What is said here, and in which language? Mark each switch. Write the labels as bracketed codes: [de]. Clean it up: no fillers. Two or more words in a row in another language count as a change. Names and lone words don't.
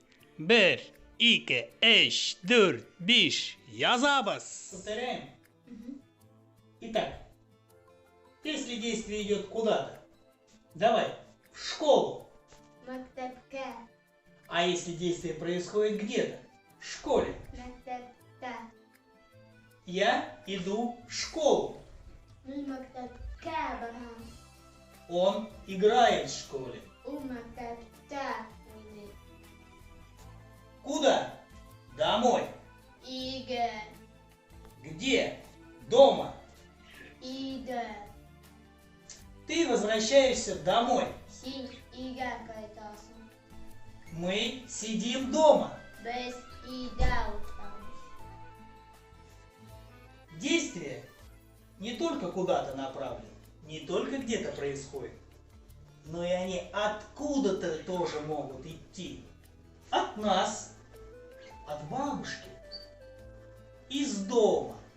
[tr] Bir, iki, üç, dört, beş. Yazабыз. [ru] Повторяем? Итак, если действие идет куда-то, давай, в школу. [uz] Maktabga. [ru] А если действие происходит где-то, в школе. [uz] Maktabda. [ru] Я иду в школу. [uz] Men maktabga boraman. [ru] Он играет в школе. [uz] U maktabda o'ynaydi. [ru] Куда? Домой. [uz] Uyga. [ru] Где? Дома. [uz] Uyda. [ru] Ты возвращаешься домой. [uz] Sen uyga qaytasan. [ru] Мы сидим дома. [uz] Biz uyda o'tiramiz. [ru] Действие не только куда-то направлено, не только где-то происходит, но и они откуда-то тоже могут идти. От нас, от бабушки, из дома.